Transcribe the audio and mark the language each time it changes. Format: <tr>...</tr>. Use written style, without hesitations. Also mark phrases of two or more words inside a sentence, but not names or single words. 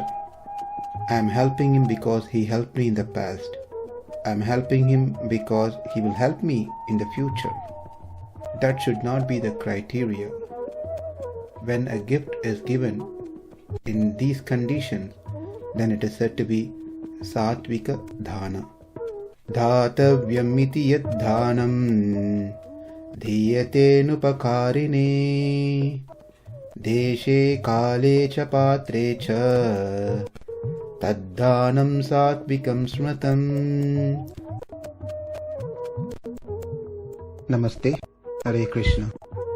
<en>I am helping him because he helped me in the past. I am helping him because he will help me in the future. That should not be the criteria. When a gift is given in these conditions, then it is said to be</en> <sa>सात्त्विक दान. दातव्यम् इति यत् दानं दीयते नुपकारिणे देशे काले च पात्रे च दानं सात्त्विकं स्मृतम्. नमस्ते। हरे कृष्ण.</sa>